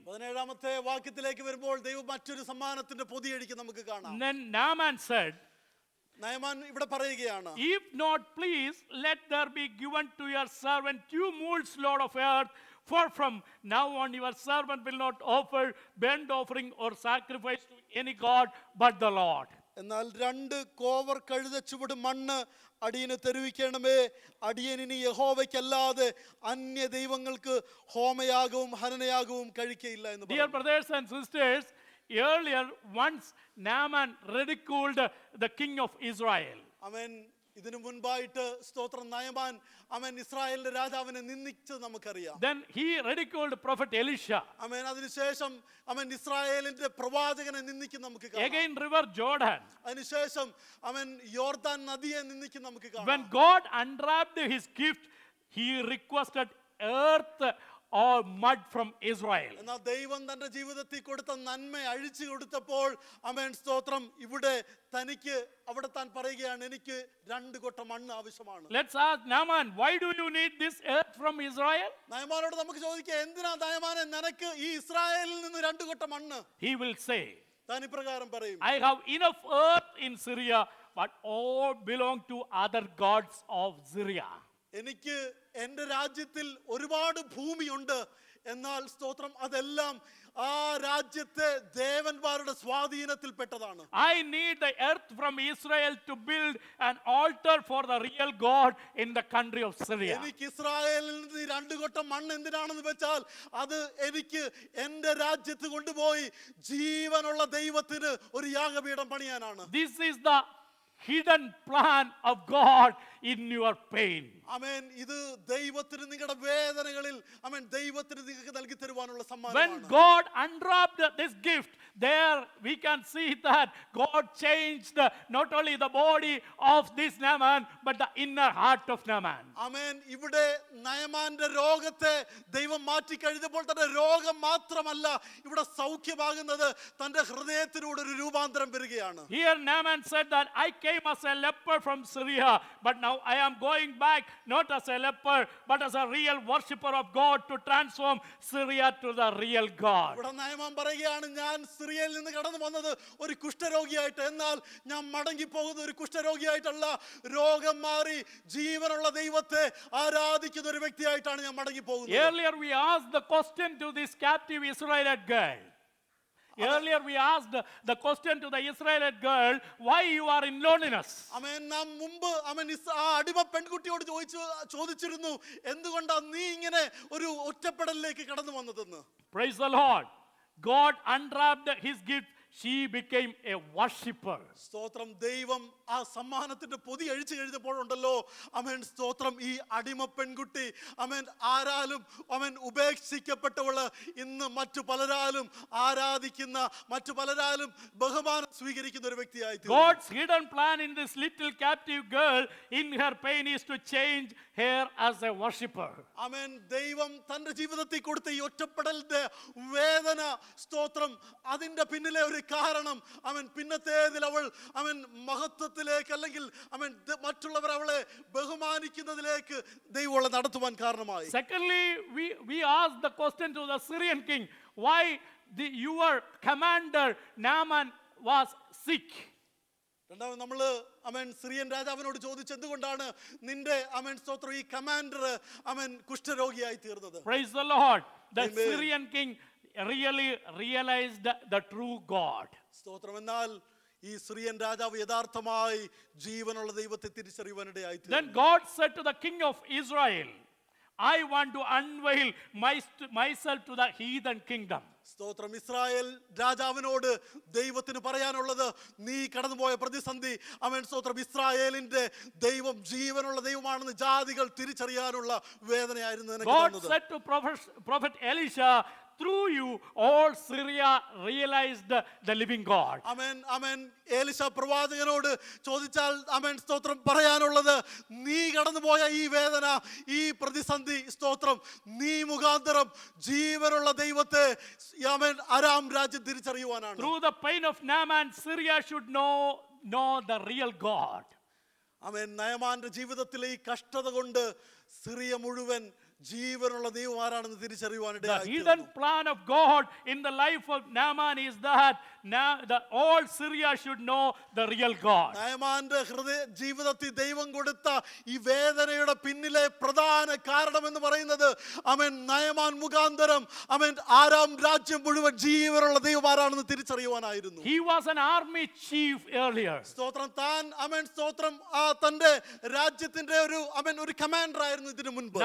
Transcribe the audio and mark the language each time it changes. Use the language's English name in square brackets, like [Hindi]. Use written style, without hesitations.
[Malayalam] 17ാമത്തെ വാക്യത്തിലേക്ക് വരുമ്പോൾ ദൈവം മറ്റൊരു സമ്മാനത്തിന്റെ പൊതിയഴിക്ക് നമുക്ക് കാണാം. [English] Then Naaman said, [Malayalam] നയമാൻ ഇവിടെ പറയുകയാണ്, [English] if not, please let there be given to your servant 2 mules load of earth, for from now on your servant will not offer burnt offering or sacrifice to any god but the Lord. [Malayalam] എന്നാൽ 2 കോവർ കഴുത ചുവട് മണ്ണ് അടിയന് തരുവിക്കണമേ. അടിയനിനി യഹോവയ്ക്കല്ലാതെ അന്യ ദൈവങ്ങൾക്ക് ഹോമയാഗവും ഹനനയാഗവും കഴിക്കയില്ല എന്ന് [English] Dear brothers and sisters, earlier once Naaman ridiculed the king of Israel. [Malayalam] അവൻ ഇതിനു മുൻപായിട്ട് സ്തോത്രം നയമാൻ അവൻ ഇസ്രായേലിന്റെ രാജാവിനെ നിന്ദിച്ചത് നമുക്കറിയാം. [English] Then he ridiculed prophet Elisha. [Malayalam] അവൻ അതിനുശേഷം അവൻ ഇസ്രായേലിന്റെ പ്രവാചകനെ നിന്ദിക്കും നമുക്ക് കാണാം. [English] Again river Jordan. [Malayalam] അതിനുശേഷം അവൻ യോർദാൻ നദിയെ നിന്ദിക്കും നമുക്ക് കാണാം. [English] When God unwrapped his gift, he requested earth or mud from Israel. [Malayalam] എന്നാൽ ദൈവം തന്റെ ജീവിതത്തിൽ കൊടുത്ത നന്മ അഴിച്ചു കൊടുത്തപ്പോൾ അവൻ സ്തോത്രം ഇവിടെ തനിക്ക് അവിടെ താൻ പറയുകയാണ്, എനിക്ക് 2 കൊട്ട മണ്ണ് ആവശ്യമാണ്. [English] Let's ask Naaman, why do you need this earth from Israel? [Malayalam] നയമാനോട് നമുക്ക് ചോദിക്കാം, എന്തിനാ നയമാനെ നിനക്ക് ഈ ഇസ്രായേലിൽ നിന്ന് 2 കൊട്ട മണ്ണ്? [English] He will say, [Malayalam] താൻ ഇപ്രകാരം പറയും, [English] I have enough earth in Syria, but all belong to other gods of Syria. [Malayalam] എനിക്ക് എൻ്റെ രാജ്യത്തിൽ ഒരുപാട് ഭൂമിയുണ്ട്, എന്നാൽ സ്തോത്രം അതെല്ലാം ആ രാജ്യത്തെ ദേവന്മാരുടെ സ്വാധീനത്തിൽപ്പെട്ടതാണ്. [English] I need the earth from Israel to build an altar for the real God in the country of Syria. [Malayalam] എനിക്ക് ഇസ്രായേലിൽ നിന്ന് 2 കൊട്ട മണ്ണ് എന്തിനാണെന്ന് വെച്ചാൽ അത് എനിക്ക് എൻ്റെ രാജ്യത്ത് കൊണ്ടുപോയി ജീവനുള്ള ദൈവത്തിന് ഒരു യാഗപീഠം പണിയാനാണ്. [English] This is the hidden plan of God in your pain. [Malayalam] ആമേൻ. ഇത് ദൈവത്തിന് നിങ്ങളുടെ വേദനകളിൽ ആമേൻ ദൈവത്തിന് നിങ്ങൾക്ക് നൽകി തരുവാനുള്ള [English] When [Malayalam] സമ്മാനമാണ്. [English] God unwrapped this gift, there we can see that God changed not only the body of this Naaman, but the inner heart of Naaman. [Malayalam] ആമേൻ. ഇവിടെ നയമാന്റെ രോഗത്തെ ദൈവം മാറ്റി കഴിഞ്ഞപ്പോൾ തന്നെ രോഗം മാത്രമല്ല ഇവിടെ സൗഖ്യമാകുന്നത് തന്റെ ഹൃദയത്തിലൂടെ ഒരു രൂപാന്തരം വരികയാണ്. [English] Here Naaman said that I came as a leper from Syria, but now I am going back not as a leper, but as a real worshipper of God to transform Syria to the real God. ഇവിടെ Naaman പറയുകയാണ്, ഞാൻ സിറിയയിൽ നിന്ന് കടന്നു വന്നത് ഒരു കുഷ്ഠരോഗിയായിട്ട്, എന്നാൽ ഞാൻ മടങ്ങി പോകുന്ന ഒരു കുഷ്ഠരോഗിയായിട്ടല്ല, രോഗം മാറി ജീവനുള്ള ദൈവത്തെ ആരാധിക്കുന്ന ഒരു വ്യക്തിയായിട്ടാണ് ഞാൻ മടങ്ങി പോകുന്നത്. Earlier we asked the question to this captive Israelite girl. Earlier we asked the question to the Israelite girl, why you are in loneliness? [Malayalam] ആമേൻ. നാം മുമ്പ് ആമേൻ ആ അടിമ പെൺകുട്ടിയോട് ചോദിച്ചിരുന്നു, എന്തുകൊണ്ടാണ് നീ ഇങ്ങനെ ഒരു ഒറ്റപ്പെടലിലേക്ക് കടന്നു വന്നതെന്ന്. [English] Praise the Lord. God unwrapped his gift. She became a worshipper. [Malayalam] സ്തോത്രം. ദൈവം ആ സമ്മാനത്തിന്റെ പൊതി അഴിച്ചു കഴിഞ്ഞപ്പോഴുണ്ടല്ലോ അമേൻ സ്തോത്രം, ഈ അടിമ പെൺകുട്ടി അമേൻ ആരാലും അമേൻ ഉപേക്ഷിക്കപ്പെട്ടവള് ഇന്ന് മറ്റു പലരാലും ആരാധിക്കുന്ന, മറ്റു പലരാലും ബഹുമാനം സ്വീകരിക്കുന്ന ഒരു വ്യക്തിയായി. [English] God's hidden plan in this little captive girl in her pain is to change her as a worshipper. [Malayalam] അമേൻ. ദൈവം തന്റെ ജീവിതത്തിൽ കൊടുത്ത ഈ ഒറ്റപ്പെടലിന്റെ വേദന സ്തോത്രം, അതിന്റെ പിന്നിലെ ഒരു കാരണം അവൻ പിന്നത്തേതിൽ അവൾ അവൻ മഹത്വത്തിലേക്ക് അല്ലെങ്കിൽ അവൻ മറ്റുള്ളവർ അവളെ ബഹുമാനിക്കുന്നതിലേക്ക് ദൈവം അവളെ നടത്തുവാൻ കാരണമായി. [English] Secondly, we asked the question to the Syrian king, why your commander Naaman was sick. [Malayalam] രണ്ടാമത് നമ്മള് അമേൻ സിറിയൻ രാജാവിനോട് ചോദിച്ചു, എന്തുകൊണ്ടാണ് നിന്റെ അമേൻ സ്തോത്രം ഈ കമാൻഡർ അമേൻ കുഷ്ഠരോഗിയായി തീർന്നത്. [English] Praise the Lord. The Amen. Syrian king really realized the true God. [Malayalam] സ്തോത്രം. എന്നാൽ ഈ സിറിയൻ രാജാവ് യഥാർത്ഥമായി ജീവനുള്ള ദൈവത്തെ തിരിച്ചറിയുവാനിടയായി. [English] Then God said to the king of Israel, I want to unveil myself to the heathen kingdom. [Malayalam] സ്തോത്രം. Israel രാജാവിനോട് ദൈവത്തിന് പറയാനുള്ളത്, നീ കടന്നുപോയ പ്രതിസന്ധി അവൻ സ്തോത്രം ഇസ്രായേലിന്റെ ദൈവം ജീവനുള്ള ദൈവമാണെന്ന് ജാതികൾ തിരിച്ചറിയാനുള്ള വേദനയായിരുന്നു. [English] God said to prophet Elisha, through you all Syria realized the living God. [Malayalam] അമേൻ അമേൻ. ഏലിശ പ്രവാചകനോട് ചോദിച്ചാൽ അമേൻ സ്തോത്രം പറയാനുള്ളത്, നീ കടന്നുപോയ ഈ വേദന, ഈ പ്രതിസന്ധി സ്തോത്രം നീ മുഖാന്തരം ജീവനുള്ള ദൈവത്തെ അമേൻ അരാം രാജ്യം തിരിച്ചറിയുവാനാണ്. [English] Through the pain of Naaman, Syria should know the real God. [Malayalam] അമേൻ. നയമാന്റെ ജീവിതത്തിലെ ഈ കഷ്ടത കൊണ്ട് സിറിയ മുഴുവൻ ജീവനുള്ള ദൈവം ആരാണെന്ന് തിരിച്ചറിയുവാനിടയായി. [English] The hidden plan of God in the life of Naaman is that all Syria should know the real God. [Malayalam] നയമാന്റെ ഹൃദയ ജീവിതത്തിൽ ദൈവം കൊടുത്ത ഈ വേദനയുടെ പിന്നിലെ പ്രധാന കാരണം എന്ന് പറയുന്നത് അമേൻ നയമാൻ മുഖാന്തരം അമേൻ ആരാം രാജ്യം മുഴുവൻ ജീവനുള്ള ദൈവം ആരാണെന്ന് തിരിച്ചറിയുവാനായിരുന്നു. [English] He was an army chief earlier. [Malayalam] സ്തോത്രം. താൻ അമേൻ സ്തോത്രം തന്റെ രാജ്യത്തിന്റെ ഒരു അമേൻ ഒരു കമാൻഡർ ആയിരുന്നു ഇതിനു മുൻപ്.